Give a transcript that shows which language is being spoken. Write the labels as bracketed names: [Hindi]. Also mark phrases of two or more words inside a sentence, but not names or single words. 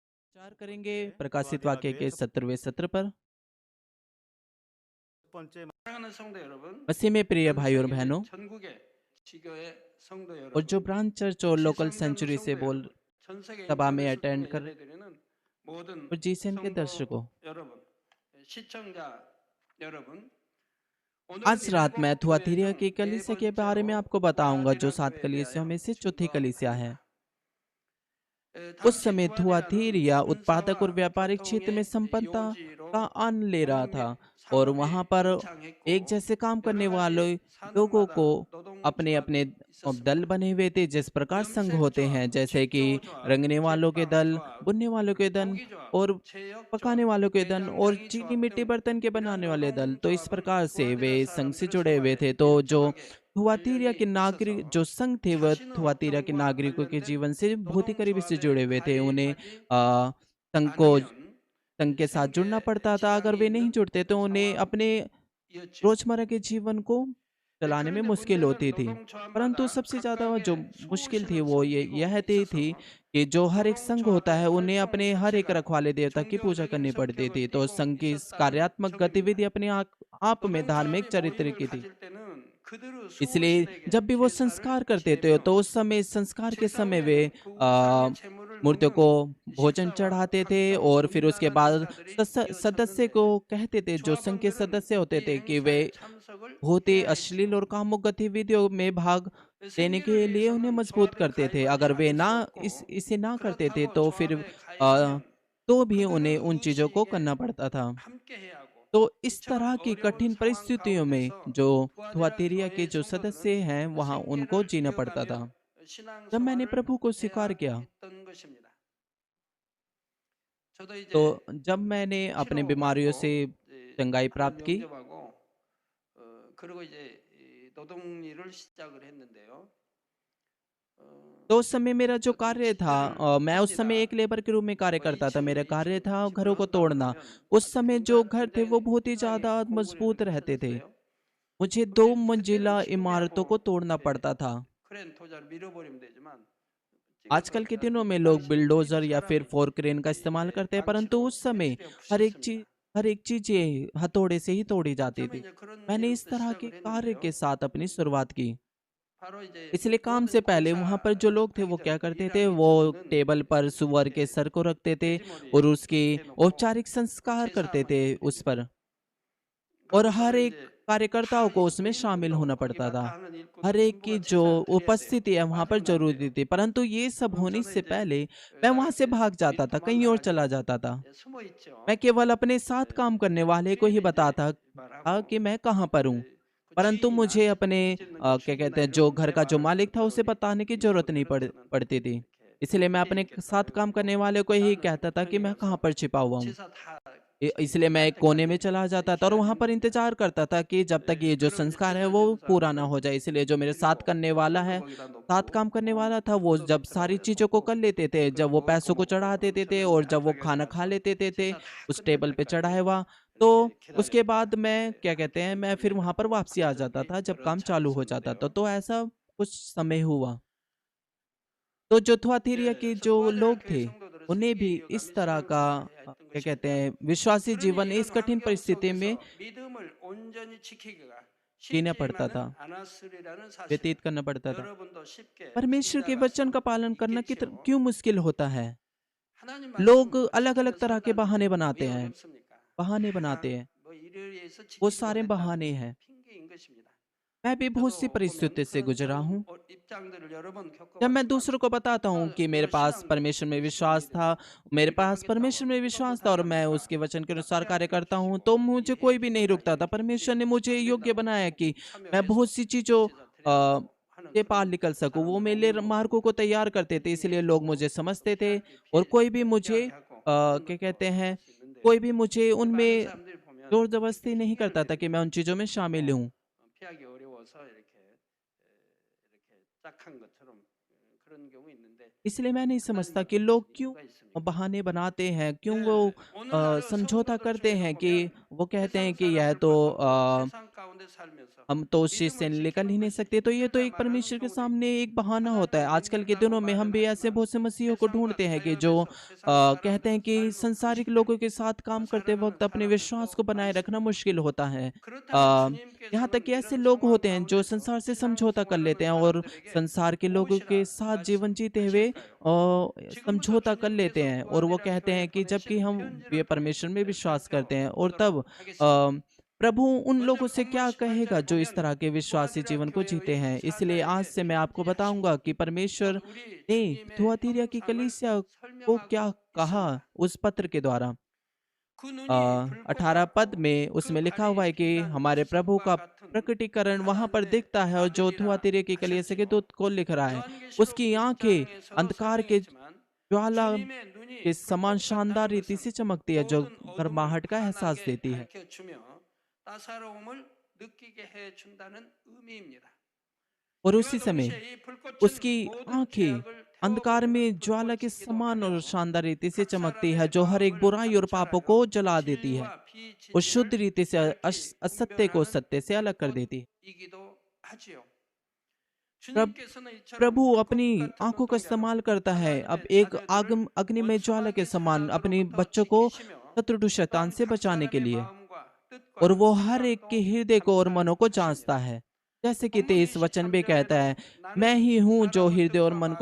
[Hindi] विचार करेंगे प्रकाशित वाक्य के 17वें सत्र पर। [Korean] 번째 사랑하는 성도 여러분, [Hindi] मसीह में प्रिय [Korean] 전 [Hindi] भाई और [Korean] 세계 [Hindi] बहनों, [Korean] 전국의 지교회 성도 [Hindi] और जो [Korean] 여러분, [English] branch church [Hindi] और लोकल [Korean] 시청자는 [Hindi] सेंचुरी से [Korean] 성도 [Hindi] बोल [Korean] 여러분, 전 세계 [Hindi] सभा में [Korean] 인터넷을 [Hindi] अटेंड [Korean] 통해 [Hindi] कर [Korean] 예배드리는 모든 [Hindi] और जीसेन के दर्शकों, [Korean] 성도 여러분, 시청자 여러분, [Hindi] आज [Korean] 오늘은 [Hindi] रात मैं [Korean] 일곱 교회 [Hindi] थुआतीरा [Korean] 중 [Hindi] की [Korean] 네 [Hindi] कलीसिया के बारे में [Korean] 번째로 [Hindi] आपको बताऊंगा, जो 7 [Korean] 두아디라 [Hindi] कलीसियाओं में [Korean] 교회에 [Hindi] से चौथी [Korean] 대하여 [Hindi] कलीसिया है। [Korean] 증거하겠습니다. [Hindi] उस [Korean] 당시 [Hindi] समय [Korean] 두아디라는 [Hindi] थुआतीरा उत्पादक और [Korean] 군사와 [Hindi] व्यापारिक क्षेत्र में [Korean] 교통의 [Hindi] संपन्नता का [Korean] 요지로 [Hindi] आनंद ले रहा [Korean] 공업 및 [Hindi] था, और वहां [Korean] 상업이 [Hindi] पर एक [Korean] 번창했고 [Hindi] जैसे काम करने [Korean] 여러 [Hindi] वाले [Korean] 가지 [Hindi] लोगों को [Korean] 산업마다 [Hindi] अपने अपने [Korean] 노동조합이 [Hindi] दल [Korean] 있었습니다. [Hindi] बने हुए थे। जिस प्रकार संघ होते हैं, [Korean] 염색조합, [Hindi] जैसे कि [Korean] 식초조합, [Hindi] रंगने वालों के दल, [Korean] 제빵조합, [Hindi] बुनने वालों के दल [Korean] 고기조합, [Hindi] और पकाने [Korean] 제역조합, [Hindi] वालों के दल और [Korean] 대장장이 [Hindi] चीनी [Korean] 조합 [Hindi] मिट्टी [Korean] 등 [Hindi] बर्तन के [Korean] 이러한 [Hindi] बनाने वाले दल। तो इस [Korean] 노동조합은 [Hindi] प्रकार से वे [Korean] 두아디라 [Hindi] संघ से [Korean] 사람들을 [Hindi] जुड़े हुए [Korean] 소관해 [Hindi] थे। तो जो [Korean] 밀접하게 [Hindi] थुआतीरा के [Korean] 관련이 [Hindi] नागरिक, [Korean] 있어서 [Hindi] जो संघ थे, वह [Korean] 자신의 [Hindi] थुआतीरा के [Korean] 업종과 [Hindi] नागरिकों के [Korean] 관련된 [Hindi] जीवन से बहुत ही करीबी से जुड़े [Korean] 노동조합에 [Hindi] हुए थे। उन्हें [Korean] 가입하지 [Hindi] संघ को [Korean] 않으면 [Hindi] संघ के साथ जुड़ना [Korean] 생계 [Hindi] पड़ता था। अगर [Korean] 지장이 [Hindi] वे नहीं [Korean] 있는 [Hindi] जुड़ते तो उन्हें अपने [Korean] 상황이었죠. [Hindi] रोजमर्रा के जीवन को चलाने में [Korean] 그런데 [Hindi] मुश्किल [Korean] 문제는 [Hindi] होती थी। परंतु [Korean] 노동조합마다 [Hindi] सबसे ज़्यादा जो [Korean] 각각의 [Hindi] मुश्किल थी [Korean] 수호신을 [Hindi] वो [Korean] 섬기고 [Hindi] यह थी [Korean] 있어서 [Hindi] कि जो हर एक संघ होता है, [Korean] 노동조합의 [Hindi] उन्हें [Korean] 활동 [Hindi] अपने हर एक [Korean] 자체가 [Hindi] रखवाले देवता की पूजा [Korean] 종교적인 [Hindi] करनी पड़ती थी। [Korean] 성격을 [Hindi] तो [Korean] 띠고 [Hindi] संघ की इस [Korean] 있었다는 [Hindi] कार्यात्मक [Korean] 점입니다. [Hindi] गतिविधि अपने आप में धार्मिक [Korean] 노동조합이 [Hindi] चरित्र [Korean] 모임을 [Hindi] की थी। [Korean] 가질 때는 그들의 [Hindi] इसलिए [Korean] 수호신에게 [Hindi] जब भी वो [Korean] 제사를 [Hindi] संस्कार करते थे, [Korean] 지내며 [Hindi] तो उस समय संस्कार के [Korean] 제사 [Hindi] समय वे [Korean] 후에는 그 आ, 우상의 제물을 [Hindi] मूर्तियों को [Korean] 먹는 [Hindi] भोजन [Korean] 식사와 [Hindi] चढ़ाते थे, [Korean] 각종 [Hindi] और फिर उसके [Korean] 음란한 [Hindi] बाद [Korean] 제사들이 [Hindi] सदस्य को [Korean] 이어졌는데 [Hindi] कहते थे, जो संघ के [Korean] 조합원들은 [Hindi] सदस्य होते [Korean] 이 [Hindi] थे, कि वे [Korean] 행사에 참석을 [Hindi] बहुत ही [Korean] 해야 [Hindi] अश्लील [Korean] 했지요. [Hindi] और कामुक गतिविधियों में भाग लेने [Korean] 생계를 [Hindi] के लिए उन्हें [Korean] 위해서는 [Hindi] मजबूत [Korean] 조합에 [Hindi] करते थे। [Korean] 가입하지 [Hindi] अगर वे [Korean] 않을 [Hindi] ना [Korean] 수 없고 [Hindi] इसे ना करते थे [Korean] 그렇다고 [Hindi] तो फिर [Korean] 조합에 अ, 가입하면 [Hindi] तो भी [Korean] 그들은 [Hindi] उन्हें उन चीजों को [Korean] 의식에 [Hindi] करना पड़ता था। [Korean] 함께 해야 하고 [Hindi] तो इस [Korean] 이처럼 [Hindi] तरह की [Korean] 어려운 [Hindi] कठिन [Korean] 상황 [Hindi] परिस्थितियों में [Korean] 가운데서 [Hindi] जो [Korean] 두아디라 [Hindi] थुआतीरा के [Korean] 교회의 [Hindi] जो सदस्य [Korean] 성도들은 [Hindi] हैं, वहां उनको [Korean] 생계를 [Hindi] जीना पड़ता था। [Korean] 이어가며 [Hindi] जब मैंने [Korean] 신앙생활을 [Hindi] प्रभु को [Korean] 해야 [Hindi] स्वीकार किया, [Korean] 했던 것입니다. 저도 [Hindi] तो [Korean] 이제 [Hindi] जब मैंने अपने बीमारियों से [Korean] 치료받고 이제 [Hindi] चंगाई [Korean] 하나님 [Hindi] प्राप्त की, [Korean] 영접하고 그리고 이제 이 노동 일을 시작을 했는데요. [Hindi] तो उस समय मेरा जो [Korean] 어떤 [Hindi] कार्य था, [Korean] 집들을 [Hindi] मैं उस समय एक [Korean] 팝니다. [Hindi] लेबर के रूप में कार्य [Korean] 뭐 [Hindi] करता था। [Korean] 2층, [Hindi] मेरा कार्य [Korean] 2층 [Hindi] था [Korean] 집을 [Hindi] घरों को [Korean] 한다고 [Hindi] तोड़ना। [Korean] 그러면 [Hindi] उस समय जो घर थे वो बहुत ही [Korean] 굉장히 [Hindi] ज़्यादा [Korean] 공분을 [Hindi] मजबूत रहते थे। [Korean] 하셨어요. [Hindi] मुझे 2 [Korean] 혹시 그때는 [Hindi] मंजिला इमारतों को [Korean] 친구하고 [Hindi] तोड़ना [Korean] 이렇게 [Hindi] पड़ता था। [Korean] 크레인 토자를 밀어버리면 되지만 찍어서 [Hindi] आजकल के [Korean] 갖다 [Hindi] दिनों में [Korean] 그 [Hindi] लोग [Korean] 당시는 [Hindi] बिल्डोज़र [Korean] 우리도 [Hindi] या फिर [Korean] 사람이 [English] fork crane [Hindi] का इस्तेमाल [Korean] 이제 [Hindi] करते हैं, परंतु [Korean] 망치로 [Hindi] उस [Korean] 할 [Hindi] समय [Korean] 필요 없으셨습니다. [Hindi] हर एक चीज़ें हथौड़े से ही तोड़ी जाती [Korean] 처음에 [Hindi] थी। [Korean] 이제 그런 [Hindi] मैंने इस [Korean] 일부터 [Hindi] तरह के [Korean] 시작을 [Hindi] कार्य के [Korean] 했는데요. [Hindi] साथ अपनी शुरुआत की। [Korean] 바로 이제 [Hindi] इसलिए काम से [Korean] 모든 [Hindi] पहले वहाँ पर जो लोग थे, [Korean] 공사하기 [Hindi] वो क्या [Korean] 전 [Hindi] करते थे, [Korean] 일하기 [Hindi] वो [Korean] 전에는 [Hindi] टेबल पर सुअर के [Korean] 이렇게 [Hindi] सर को रखते थे [Korean] 돼지머리 [Hindi] और उसकी [Korean] 이렇게 해놓고 [Hindi] औपचारिक [Korean] 그 [Hindi] संस्कार करते थे [Korean] 제사만 [Hindi] उस पर। [Korean] 드립니다. [Hindi] और [Korean] 그리고 [Hindi] हर [Korean] 저를 [Hindi] एक [Korean] 이제 [Hindi] कार्यकर्ताओं [Korean] 다 [Hindi] को उसमें शामिल [Korean] 일꾼도 [Hindi] होना [Korean] 거기 [Hindi] पड़ता था। [Korean] 맡아 하는 [Hindi] हर [Korean] 일꾼도 [Hindi] एक की [Korean] 전부가 [Hindi] जो [Korean] 제사를 드려야 돼요. [Hindi] उपस्थिति है वहाँ पर [Korean] 빠져는 안 [Hindi] ज़रूरी [Korean] 돼요. [Hindi] थी, परंतु ये सब [Korean] 그럼 [Hindi] होने [Korean] 저는 [Hindi] से [Korean] 이제 [Hindi] पहले मैं [Korean] 다 [Hindi] वहाँ से [Korean] 이렇게 [Hindi] भाग जाता [Korean] 미리 [Hindi] था, कहीं और चला [Korean] 도망가가지고 [Hindi] जाता था। [Korean] 숨어 [Hindi] मैं [Korean] 있죠. [Hindi] केवल अपने साथ [Korean] 예, [Hindi] काम करने वाले को ही [Korean] 주인이 이제 [Hindi] बताता था [Korean] 말하고 [Hindi] कि मैं कहाँ पर हूँ, [Korean] 그 [Hindi] परंतु [Korean] 주인이나 [Hindi] मुझे अपने [Korean] 집 짓는 그 [Hindi] क्या [Korean] 주인이나 [Hindi] कहते हैं, जो [Korean] 이런 [Hindi] घर [Korean] 제 [Hindi] का जो [Korean] 말을 [Hindi] मालिक था, [Korean] 별도로 [Hindi] उसे बताने की ज़रूरत नहीं [Korean] 일꾼들은 [Hindi] पड़ती थी। [Korean] 이렇게 [Hindi] इसलिए मैं [Korean] 함께 [Hindi] अपने [Korean] 있겠다 [Hindi] साथ काम करने [Korean] 해가지고 [Hindi] वाले को ही [Korean] 나는 [Hindi] कहता था कि [Korean] 편히 [Hindi] मैं कहाँ [Korean] 가서 [Hindi] पर छिपा हुआ हूँ। [Korean] 제사 다 [Hindi] इसलिए मैं [Korean] 끝날 [Hindi] एक कोने में [Korean] 때까지 [Hindi] चला जाता था और वहाँ पर [Korean] 기다립니다. [Hindi] इंतज़ार करता था कि जब तक ये जो [Korean] 그럼 이제 [Hindi] संस्कार है [Korean] 제사 [Hindi] वो [Korean] 지는 [Hindi] पूरा ना [Korean] 사람들은 [Hindi] हो जाए। इसलिए जो मेरे साथ [Korean] 그리고 [Hindi] करने वाला [Korean] 불도 [Hindi] है, [Korean] 거기다 [Hindi] साथ [Korean] 놓고 [Hindi] काम करने वाला था, वो [Korean] 불도 [Hindi] जब [Korean] 놓더라고요. [Hindi] सारी चीज़ों को कर [Korean] 놓고 [Hindi] लेते थे, [Korean] 그 [Hindi] जब वो [Korean] 먹을 거 [Hindi] पैसों को चढ़ा [Korean] 먹고 그럼 [Hindi] देते थे [Korean] 저는 [Hindi] और [Korean] 이제 [Hindi] जब वो [Korean] 안쪽에 [Hindi] खाना खा [Korean] 가서 [Hindi] लेते थे [Korean] 제사 다 [Hindi] उस [Korean] 끝날 [Hindi] टेबल पे चढ़ा [Korean] 때까지 [Hindi] हुआ, तो [Korean] 이렇게 [Hindi] उसके बाद [Korean] 기다립니다. [Hindi] मैं क्या कहते हैं, मैं फिर वहाँ पर [Korean] 한참해갖고 [Hindi] वापसी आ [Korean] 그런 [Hindi] जाता [Korean] 적이 [Hindi] था जब [Korean] 여러 [Hindi] काम [Korean] 차례 [Hindi] चालू हो जाता था। [Korean] 있었는데요. [Hindi] तो ऐसा कुछ समय हुआ। तो जो थुआतीरा के [Korean] 그래서 [Hindi] जो [Korean] 두아디라 [Hindi] लोग [Korean] 교회 [Hindi] थे, [Korean] 성도들은 [Hindi] उन्हें [Korean] 생계 [Hindi] भी इस [Korean] 이어가며 [Hindi] तरह का [Korean] 신앙생활을 해야 했던 [Hindi] क्या कहते [Korean] 것입니다. [Hindi] हैं, विश्वासी [Korean] 그러니 [Hindi] जीवन [Korean] 이런 [Hindi] इस कठिन [Korean] 환경 [Hindi] परिस्थिति में [Korean] 속에서 믿음을 온전히 지키기가 [Hindi] जीना पड़ता [Korean] 쉽지만은 [Hindi] था, [Korean] 않았으리라는 사실을 [Hindi] व्यतीत करना पड़ता था। [Korean] 여러분도 쉽게 [Hindi] परमेश्वर के वचन [Korean] 짐작할 [Hindi] का [Korean] 수 [Hindi] पालन करना [Korean] 있겠지요. [Hindi] क्यों मुश्किल होता है? [Korean] 하나님 [Hindi] लोग [Korean] 말씀 [Hindi] अलग अलग [Korean] 지키며 [Hindi] तरह के [Korean] 산다는 [Hindi] बहाने [Korean] 게 [Hindi] बनाते [Korean] 왜 [Hindi] हैं, [Korean] 어렵습니까? [Hindi] बहाने [Korean] 다 [Hindi] बनाते हैं, [Korean] 뭐 일을 위해서 [Hindi] वो [Korean] 지키지 [Hindi] सारे [Korean] 못했다 [Hindi] बहाने हैं। [Korean] 핑계인 것입니다. [Hindi] मैं भी बहुत सी [Korean] 저도 보면 [Hindi] परिस्थिति से [Korean] 그런 [Hindi] गुजरा [Korean] 좋은 [Hindi] हूँ। [Korean] 입장들을 여러 번 [Hindi] जब मैं [Korean] 겪어봤지만 [Hindi] दूसरों को बताता हूँ कि मेरे [Korean] 또 [Hindi] पास [Korean] 신앙 [Hindi] परमेश्वर में विश्वास [Korean] 시간이 [Hindi] था, [Korean] 되면 [Hindi] मेरे [Korean] 일을 [Hindi] पास [Korean] 하겠다고 [Hindi] परमेश्वर में [Korean] 누가 [Hindi] विश्वास था और [Korean] 못하게 [Hindi] मैं [Korean] 합니까? [Hindi] उसके वचन के [Korean] 다 [Hindi] अनुसार कार्य [Korean] 허락해 [Hindi] करता हूँ, [Korean] 주시고 [Hindi] तो मुझे कोई भी नहीं रुकता था। [Korean] 이해하게 [Hindi] परमेश्वर ने मुझे [Korean] 안 [Hindi] योग्य [Korean] 된다고 [Hindi] बनाया कि [Korean] 참여해서 [Hindi] मैं बहुत सी चीज़ों [Korean] 제사 드리려고 하는 [Hindi] से पार [Korean] 그런 [Hindi] निकल सकूं। वो [Korean] 사람들 [Hindi] मेरे [Korean] 없는 것 [Hindi] मार्गों को [Korean] 같습니다. [Hindi] तैयार करते थे, इसलिए लोग मुझे समझते थे, और कोई भी मुझे [Korean] 피하게 하고 그런 [Hindi] क्या [Korean] 것도 [Hindi] कहते हैं, [Korean] 있을 수 [Hindi] कोई [Korean] 있는데요. [Hindi] भी मुझे [Korean] 근데 많은 [Hindi] उनमें [Korean] 사람들이 보면 [Hindi] जोर [Korean] 이렇게 [Hindi] जबरदस्ती नहीं [Korean] 핑계를 [Hindi] करता था कि मैं [Korean] 대립니다. [Hindi] उन चीज़ों में शामिल [Korean] 뭐 [Hindi] हूँ। [Korean] 피하기 어려워서 이렇게 짝한 것처럼 그런 경우 있는데 [Hindi] इसलिए मैं नहीं [Korean] 하나님 [Hindi] समझता कि [Korean] 앞에 [Hindi] लोग [Korean] 무슨 [Hindi] क्यों [Korean] 이유가 있습니까? [Hindi] बहाने बनाते हैं, क्यों वो [Korean] 오늘날의 [Hindi] समझौता [Korean] 성도들 [Hindi] करते [Korean] 중에도 [Hindi] हैं कि [Korean] 보면 [Hindi] वो कहते [Korean] 세상 [Hindi] हैं कि यह [Korean] 사람들 [Hindi] तो [Korean] 것하고 세상 가운데 가운데 살면서 [Hindi] हम तो उस चीज़ से [Korean] 믿음을 [Hindi] निकल ही [Korean] 지키는 [Hindi] नहीं [Korean] 것이 [Hindi] सकते। तो ये तो [Korean] 우리가 [Hindi] एक [Korean] 말하는 [Hindi] परमेश्वर के [Korean] 소원이 [Hindi] सामने एक बहाना होता है। [Korean] 하나님을 [Hindi] आजकल के [Korean] 믿는다고 [Hindi] दिनों में हम [Korean] 말은 [Hindi] भी ऐसे [Korean] 하지만 [Hindi] बहुत से मसीहियों को [Korean] 세상과 [Hindi] ढूँढते हैं कि जो [Korean] 타협해서 세상 [Hindi] कहते हैं [Korean] 사람처럼 [Hindi] कि [Korean] 살고 [Hindi] सांसारिक [Korean] 싶을 때 [Hindi] लोगों के साथ काम करते [Korean] 살아가는 [Hindi] वक़्त अपने [Korean] 사람들도 [Hindi] विश्वास को बनाए रखना [Korean] 많습니다. [Hindi] मुश्किल होता है। [Korean] 그렇다면 [Hindi] अ, यहाँ तक [Korean] 주님께서는 [Hindi] कि ऐसे [Korean] 이런 [Hindi] लोग [Korean] 상황 [Hindi] होते हैं जो [Korean] 가운데서 [Hindi] संसार से समझौता कर [Korean] 신앙생활하는 [Hindi] लेते हैं और [Korean] 사람들에게 [Hindi] संसार के लोगों के [Korean] 무엇이라 [Hindi] साथ जीवन जीते हुए [Korean] 말씀하실까요? 지금부터 [Hindi] समझौता कर लेते [Korean] 주님께서 [Hindi] हैं और वो [Korean] 두아디라 [Hindi] कहते [Korean] 교회에 [Hindi] हैं कि जबकि [Korean] 보내신 [Hindi] हम ये [Korean] 편지를 통해 [Hindi] परमेश्वर में विश्वास करते हैं और [Korean] 살펴보도록 [Hindi] तब [Korean] 하겠습니다. [Hindi] प्रभु उन [Korean] 먼저 [Hindi] लोगों से [Korean] 본문 [Hindi] क्या [Korean] 18절에 [Hindi] कहेगा जो इस [Korean] 보면 [Hindi] तरह के विश्वासी [Korean] 두아디라 [Hindi] जीवन को जीते [Korean] 교회의 [Hindi] हैं। इसलिए आज [Korean] 사자에게 [Hindi] से मैं आपको बताऊंगा [Korean] 편지하심이 [Hindi] कि [Korean] 곧 [Hindi] परमेश्वर [Korean] 우리 [Hindi] ने [Korean] 주님의 [Hindi] थुआतीरा की [Korean] 형상을 [Hindi] कलीसिया को क्या [Korean] 설명하고 [Hindi] कहा [Korean] 있습니다. [Hindi] उस पत्र के द्वारा। [Korean] 그 눈이 불꽃 [Hindi] 18 पद [Korean] 같고 [Hindi] में [Korean] 그 [Hindi] उसमें लिखा हुआ [Korean] 발이 [Hindi] है कि [Korean] 빛나는 [Hindi] हमारे प्रभु [Korean] 추석과 [Hindi] का [Korean] 같은 [Hindi] प्रकटीकरण वहां पर [Korean] 가난의 [Hindi] दिखता है और जो [Korean] 아들이라 [Hindi] थुआतीरे की कलीसिया के [Korean] 하셨지요. [Hindi] दूत को लिख रहा है [Korean] 요한계시록 [Hindi] उसकी आंखें [Korean] 1장에서도 [Hindi] अंधकार के [Korean] 설명했지만 [Hindi] ज्वाला [Korean] 주님의 [Hindi] के [Korean] 눈이 [Hindi] समान [Korean] 불꽃 [Hindi] शानदार [Korean] 같다는 [Hindi] रीति [Korean] 것은 [Hindi] से चमकती है जो [Korean] 모든 어둠을 [Hindi] गर्माहट का एहसास [Korean] 환하게 [Hindi] देती है। [Korean] 밝혀주며 따사로움을 느끼게 해준다는 의미입니다. [Hindi] और [Korean] 그가 [Hindi] उसी समय [Korean] 동시에 이 불꽃은 [Hindi] उसकी [Korean] 모든 [Hindi] आंखें [Korean] 죄악을 [Hindi] अंधकार [Korean] 태워버리는 [Hindi] में ज्वाला के [Korean] 불꽃이기도 [Hindi] समान और [Korean] 하며 [Hindi] शानदार रीति से [Korean] 각 [Hindi] चमकती है [Korean] 사람의 [Hindi] जो हर एक [Korean] 마음을 [Hindi] बुराई और पापों को [Korean] 감찰하여 [Hindi] जला देती है [Korean] 진리와 [Hindi] और शुद्ध [Korean] 비진리를 [Hindi] रीति से [Korean] 밝히 [Hindi] असत्य को [Korean] 분별하는 [Hindi] सत्य से अलग कर देती है। [Korean] 불꽃이기도 하지요. [Hindi] प्रभ [Korean] 주님께서는 이처럼 [Hindi] प्रभु अपनी [Korean] 불꽃 같은 [Hindi] आंखों का [Korean] 눈동자로 [Hindi] इस्तेमाल करता है अब [Korean] 하나님의 [Hindi] एक [Korean] 자녀들을 [Hindi] अग्निमय ज्वाला के [Korean] 원수마귀 [Hindi] समान अपने [Korean] 사단으로부터 [Hindi] बच्चों को [Korean] 지키시며 [Hindi] शत्रु शैतान [Korean] 또한 [Hindi] से [Korean] 각 [Hindi] बचाने के [Korean] 사람의 [Hindi] लिए [Korean] 마음과 [Hindi] और [Korean] 뜻과 [Hindi] वो हर एक के [Korean] 생각도 [Hindi] हृदय को और मनों को जांचता [Korean] 감찰하십니다. [Hindi] है। जैसे कि [Korean] 본문 [Hindi] 23 वचन भी कहता है, [Korean] 23절에도 [Hindi] मैं [Korean] 나는 [Hindi] ही हूँ जो [Korean] 사람의 [Hindi] हृदय और [Korean] 뜻과 [Hindi] मन को